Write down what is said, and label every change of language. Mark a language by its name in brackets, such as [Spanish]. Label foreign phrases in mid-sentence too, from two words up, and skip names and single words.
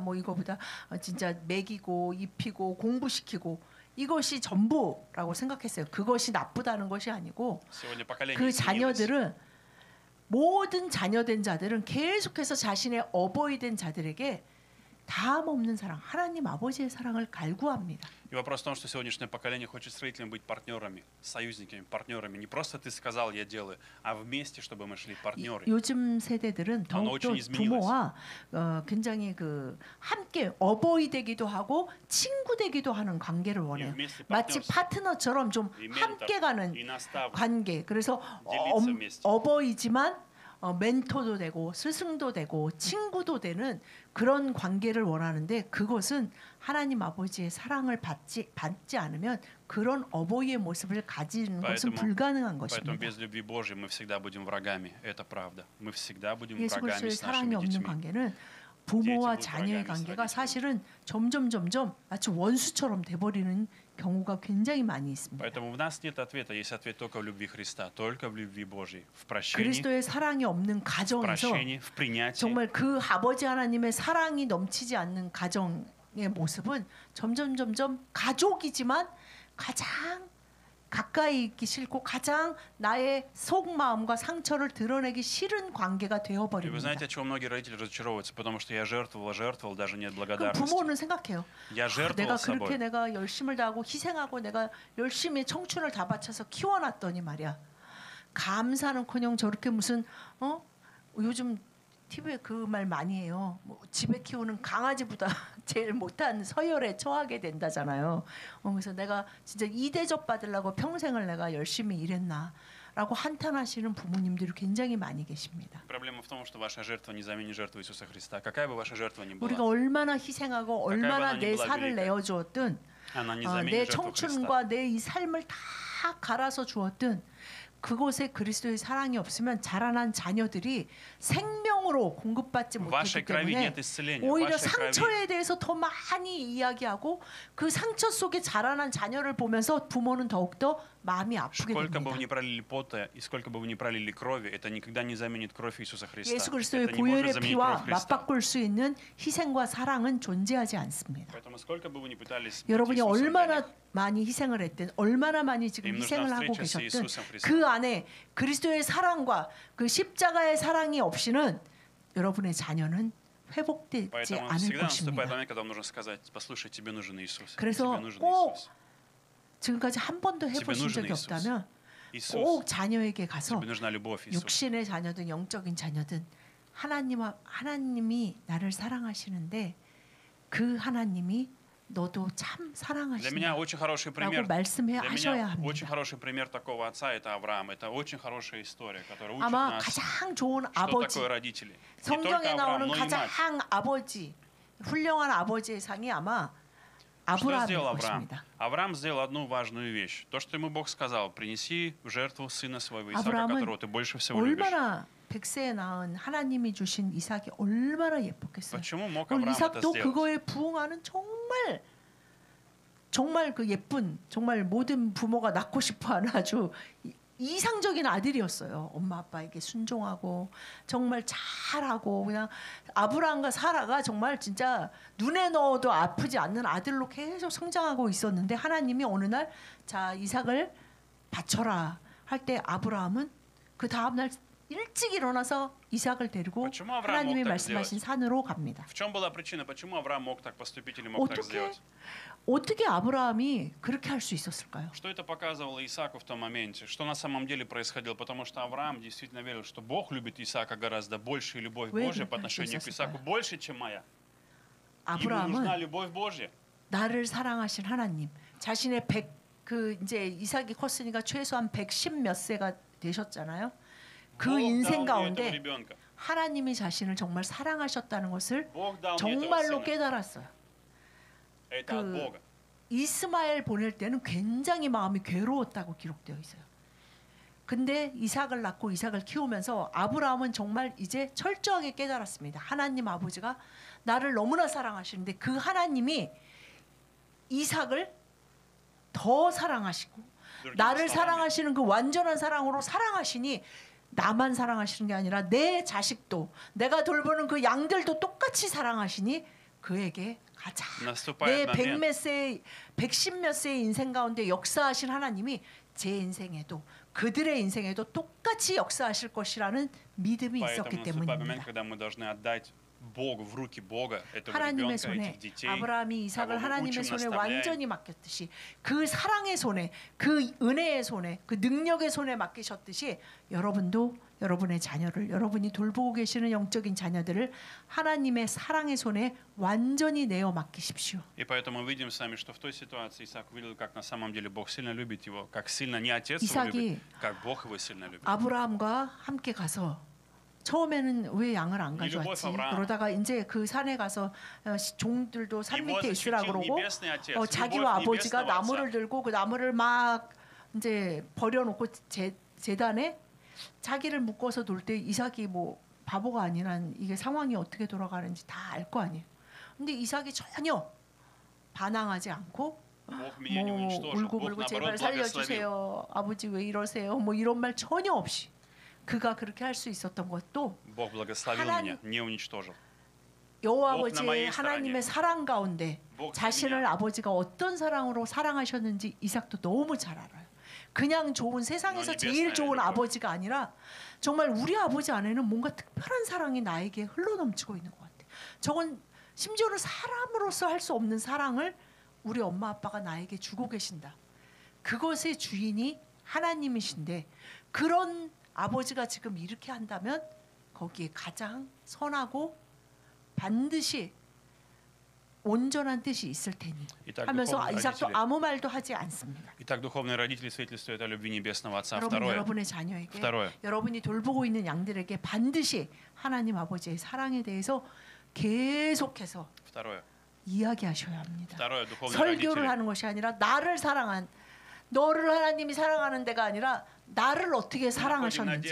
[Korean] 뭐 이거보다 진짜 먹이고 입히고 공부시키고 이것이 전부라고 생각했어요. 그것이 나쁘다는 것이 아니고 그 자녀들은 모든 자녀된 자들은 계속해서 자신의 어버이 된 자들에게 다함 없는 사랑, 하나님 아버지의 사랑을 갈구합니다. [Russian] И вопрос в том, что сегодняшнее поколение хочет с родителями быть партнерами, союзниками, партнерами. Не просто ты сказал, я делаю, а вместе, чтобы мы шли партнеры. [Korean] 요즘 세대들은 더욱더 부모와 굉장히 함께 어버이 되기도 하고 친구 되기도 하는 관계를 원해요. 마치 파트너처럼 좀 함께 가는 관계. 그래서 어버이지만 멘토도 되고 스승도 되고 친구도 되는 그런 관계를 원하는데 그것은 하나님 아버지의 사랑을 받지 않으면 그런 어버이의 모습을 가지는 것은 불가능한 것입니다. [Russian] Поэтому без любви Божьей мы всегда будем врагами. Это правда. Мы всегда будем [Korean] 예수 [Russian] врагами [Korean] 그리스도의 [Russian] с [Korean] 사랑이 [Russian] нашими [Korean] 없는 [Russian] детьми. [Korean] 관계는 부모와 자녀의 관계가 사실은 점점 마치 원수처럼 돼버리는 경우가 굉장히 많이 있습니다. [Russian] Поэтому в нас нет ответа, есть ответ только в любви Христа, только в любви Божьей, в прощении, [Korean] 그리스도의 사랑이 없는 [Russian] в [Korean] 가정에서 [Russian] прощении, в принятии. [Korean] 정말 그 아버지 하나님의 사랑이 넘치지 않는 가정의 모습은 점점 가족이지만 가장 가까이 있기 싫고 가장 나의 속마음과 상처를 드러내기 싫은 관계가 [Russian] И вы [Korean] 되어버립니다. [Russian] знаете, от чего многие родители разочаровываются? Потому что я жертвовал, даже нет [Korean] 그럼 [Russian] благодарности. [Korean] 부모는 생각해요. [Russian] Я жертвовал [Korean] 내가 [Russian] собой. [Korean] 그렇게 내가 열심을 다하고 희생하고 내가 열심히 청춘을 다 바쳐서 키워놨더니 말이야. 감사는커녕 저렇게 무슨 요즘 TV에 그 말 많이 해요. 뭐 집에 키우는 강아지보다 제일 못한 서열에 처하게 된다잖아요. 그래서 내가 진짜 이대접 받으려고 평생을 내가 열심히 일했나라고 한탄하시는 부모님들이 굉장히 많이 계십니다. [Russian] Проблема в том, что ваша жертва не заменит жертву Иисуса Христа. Какая бы ваша жертва ни была, [Korean] 우리가 얼마나 희생하고 얼마나 내 살을 내어주었든 [Russian] она не [Korean] 내 [Russian] заменит жертву Христа. [Korean] 청춘과 내 이 삶을 다 갈아서 주었든 그곳에 그리스도의 사랑이 없으면 자라난 자녀들이 생명으로 공급받지 [Russian] В вашей [Korean] 못하기 [Russian] крови [Korean] 때문에 [Russian] нет исцеления. В [Korean] 오히려 [Russian] вашей крови [Korean] 상처에 대해서 더 많이 이야기하고 그 상처 속에 자라난 자녀를 보면서 부모는 더욱더 마음이 아프게 [Russian] сколько бы вы [Korean] 됩니다. [Russian] ни пролили пота и сколько бы вы ни пролили крови, это никогда не заменит кровь Иисуса Христа. [Korean] 예수 그리스도의 [Russian] Это не может [Korean] 보혈의 [Russian] заменить [Korean] 피와 [Russian] кровь Христа. [Korean] 맞바꿀 수 있는 희생과 사랑은 존재하지 않습니다. [Russian] Поэтому сколько бы вы ни пытались быть [Korean] 여러분이 [Russian] Иисусом для [Korean] 얼마나 [Russian] них, [Korean] 많이 희생을 했든 얼마나 많이 지금 [Russian] им нужна [Korean] 희생을 하고 [Russian] встреча с [Korean] 계셨든 [Russian] Иисусом Христом. [Korean] 그 안에 그리스도의 사랑과 그 십자가의 사랑이 없이는 여러분의 자녀는 회복되지 [Russian] Поэтому [Korean] 않을 [Russian] всегда наступает [Korean] 것입니다. [Russian] момент, когда вам нужно сказать: послушай, тебе нужен Иисус. [Korean] 그래서 [Russian] Тебе нужен [Korean] 꼭 [Russian] Иисус. [Korean] 지금까지 한 번도 집에 해보신 적이 [Russian] нужен 이수스. [Korean] 없다면 [Russian] Иисус, [Korean] 꼭 자녀에게 가서 [Russian] тебе нужна любовь, Иисус. [Korean] 육신의 자녀든 영적인 자녀든 하나님이 나를 사랑하시는데 그 하나님이 너도 참 [Russian] Для меня [Korean] 사랑하신다 [Russian] очень хороший [Korean] 라고 [Russian] пример. [Korean] 말씀해 [Russian] Для [Korean] 하셔야 [Russian] меня очень [Korean] 합니다. [Russian] хороший пример такого отца это Авраам. Это очень хорошая история, которая учит [Korean] 아마 [Russian] нас, [Korean] 가장 좋은 [Russian] что [Korean] 아버지, [Russian] такое родители. Не только [Korean] 성경에 [Russian] Авраам, [Korean] 나오는 [Russian] но и мать. [Korean] 가장 아버지, 훌륭한 아버지의 상이 아마 [Russian] Что [Korean] 아브라함일 [Russian] сделал Авраам? [Korean] 것입니다. [Russian] Авраам сделал одну важную вещь. То, что ему Бог сказал: принеси в жертву сына своего Исаака, [Korean] 아브라함은 [Russian] которого ты больше всего любишь. [Korean] 얼마나 백세에 낳은 하나님이 주신 이삭이 얼마나 예뻤겠어요. [Russian] Почему mог [Korean] 오늘 [Russian] Авраам это [Korean] 이삭도 [Russian] сделать? [Korean] 그거에 부응하는 정말 그 예쁜 정말 모든 부모가 낳고 싶어하는 아주 이상적인 아들이었어요. 엄마 아빠에게 순종하고 정말 잘하고 그냥 아브라함과 사라가 정말 진짜 눈에 넣어도 아프지 않는 아들로 계속 성장하고 있었는데 하나님이 어느 날 자 이삭을 바쳐라 할 때 아브라함은 그 다음 날 일찍 일어나서 이삭을 데리고 [Russian] Почему Авраам [Korean] 하나님이 [Russian] мог так [Korean] 말씀하신 [Russian] сделать? [Korean] 산으로 갑니다. [Russian] В чем была причина, почему Авраам мог так поступить или мог так сделать? [Korean] 어떻게 아브라함이 그렇게 할 수 있었을까요? [Russian] Что это показывало Исааку в том моменте? Что на самом деле происходило? Потому что Авраам действительно верил, что Бог любит Исаака гораздо больше, и любовь [Korean] 왜 [Russian] Божья по [Korean] 그렇게 할수 [Russian] отношению к [Korean] 있었을까요? [Russian] Исааку больше, чем моя. Ему нужна [Korean] 아브라함은 [Russian] любовь Божья. [Korean] 나를 사랑하신 하나님, 자신의 이제 이삭이 컸으니까 최소한 110 몇 세가 되셨잖아요. 그 [Russian] Бог [Korean] 인생 [Russian] дал мне этого [Korean] 가운데 [Russian] ребенка. [Korean] 하나님이 자신을 정말 사랑하셨다는 것을 [Russian] Бог dал мне этого [Korean] 정말로 [Russian] сына. [Korean] 깨달았어요. [Russian] Это от [Korean] 그 [Russian] Бога. [Korean] 이스마엘 보낼 때는 굉장히 마음이 괴로웠다고 기록되어 있어요. 근데 이삭을 낳고 이삭을 키우면서 아브라함은 정말 이제 철저하게 깨달았습니다. 하나님 아버지가 나를 너무나 사랑하시는데 그 하나님이 이삭을 더 사랑하시고 나를 사랑하시는 그 완전한 사랑으로 사랑하시니 나만 사랑하시는 게 아니라 내 자식도 내가 돌보는 그 양들도 똑같이 사랑하시니 그에게 가자. 내 [Russian] Наступает момент. [Korean] 110 몇 세의 인생 가운데 역사하신 하나님이 제 인생에도 그들의 인생에도 똑같이 역사하실 것이라는 믿음이 있었기 [Russian] Поэтому наступает момент, [Korean] 때문입니다. [Russian] когда мы должны отдать Богу, в руки Бога, этого [Korean] 하나님의 [Russian] ребенка, [Korean] 손에 [Russian] этих детей. [Korean] 아브라함이 이삭을 [Russian] кого мы [Korean] 하나님의 [Russian] учим, [Korean] 손에 [Russian] наставляем. [Korean] 완전히 맡겼듯이 그 사랑의 손에 그 은혜의 손에 그 능력의 손에 맡기셨듯이 여러분도 여러분의 자녀를 여러분이 돌보고 계시는 영적인 자녀들을 하나님의 사랑의 손에 완전히 내어 맡기십시오. [Russian] И поэтому мы видим с вами, что в той ситуации Исаак увидел, как на самом деле Бог сильно любит его, как сильно не отец его любит, как Бог его сильно любит. [Korean] 아브라함과 함께 가서 처음에는 왜 양을 안 이 가져왔지? [Russian] любовь [Korean] 그러다가 이제 그 산에 가서 종들도 산 밑에 있으라 그러고 [Russian] небесный отец, [Korean] 자기와 [Russian] любовь [Korean] 아버지가 [Russian] небесного [Korean] 나무를 [Russian] отца. [Korean] 들고 그 나무를 막 이제 버려놓고 제단에 자기를 묶어서 놀 때 이삭이 뭐 바보가 아니란 이게 상황이 어떻게 돌아가는지 다 알 거 아니에요. 근데 이삭이 전혀 반항하지 않고 [Russian] Бог меня не [Korean] 뭐 [Russian] уничтожил. [Korean] 울고불고 [Russian] Бог [Korean] 제발 [Russian] наоборот благословил. [Korean] 살려주세요. 아버지 왜 이러세요? 뭐 이런 말 전혀 없이 그가 그렇게 할 수 있었던 것도 [Russian] Бог благословил [Korean] 하나님- [Russian] меня, не уничтожил. [Korean] 여호와 [Russian] Бог на моей [Korean] 아버지의 하나님의 [Russian] стороне. [Korean] 사랑 가운데 [Russian] Бог за [Korean] 자신을 [Russian] меня. [Korean] 아버지가 어떤 사랑으로 사랑하셨는지 이삭도 너무 잘 알아요. 그냥 좋은 세상에서 너는 제일 베스트야, 좋은 이거. 아버지가 아니라 정말 우리 아버지 안에는 뭔가 특별한 사랑이 나에게 흘러넘치고 있는 것 같아요. 저건 심지어는 사람으로서 할 수 없는 사랑을 우리 엄마 아빠가 나에게 주고 계신다. 그것의 주인이 하나님이신데 그런 아버지가 지금 이렇게 한다면 거기에 가장 선하고 반드시 온전한 뜻이 있을 테니 [Russian] Итак, [Korean] 하면서 [Russian] духовные [Korean] 이삭도 [Russian] родители. [Korean] 아무 말도 하지 않습니다. [Russian] Итак, духовные родители свидетельствуют о любви небесного Отца. [Korean] 여러분 [Russian] Второе. [Korean] 여러분의 자녀에게 [Russian] Второе. [Korean] 여러분이 돌보고 있는 양들에게 반드시 하나님 아버지의 사랑에 대해서 계속해서 [Russian] Второе. [Korean] 이야기하셔야 합니다. [Russian] Второе. Духовные [Korean] 설교를 [Russian] родители. [Korean] 하는 것이 아니라 나를 사랑한 너를 하나님이 사랑하는 데가 아니라 나를 어떻게 사랑하셨는지.